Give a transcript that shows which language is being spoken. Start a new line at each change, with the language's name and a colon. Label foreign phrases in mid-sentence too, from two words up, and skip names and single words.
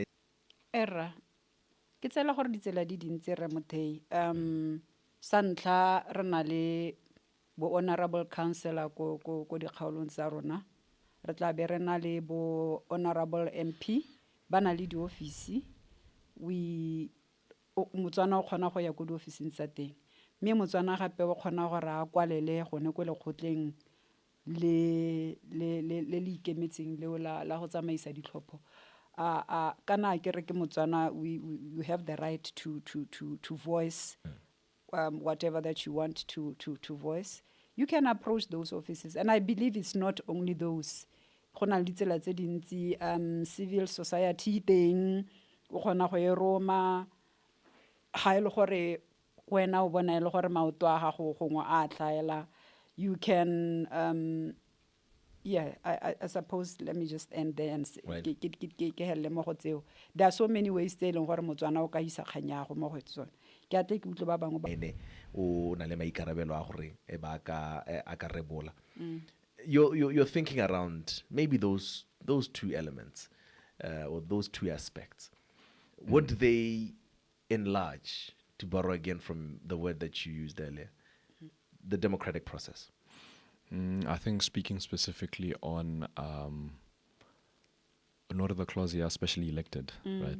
Tswana: Erra ke tsela gore ditsela di dintse re mothei sa ntlha re na le bo
English: honorable councillor
Tswana: ko dikgaolong tsa rona re tla be re na le bo
English: honorable MP
Tswana: ba na le di-office Motswana o kgona go ya ko di-officing tsa teng mme Motswana gape o kgona gore a kwalele gone ko lekgotleng le ikemetseng leo la go tsamaisa ditlhopho kana ke re ke Motswana
English: you have the right to voice
Tswana: whatever that you want to voice.
English: You can approach those offices, and I believe it's not only those.
Tswana: go na le ditsela tse dintsi
English: civil society
Tswana: teng o kgona go e roma ga e le gore wena o bona e le gore maoto a gago gongwe a tlhaela
English: you can yeah, I suppose let me just end there and Right.
Tswana: ke helele mo go tseo.
English: There are so many ways
Tswana: tse e leng gore Motswana o ka isa kganyago mo go tsone. Ke atle ke utlwe ba bangwe ba ene o na le maikarabelo a gore a ka rebola.
English: You're thinking around maybe those two elements or those two aspects. Would they enlarge, to borrow again from the word that you used earlier, the democratic process? I think speaking specifically on in order the clause here, especially elected, right?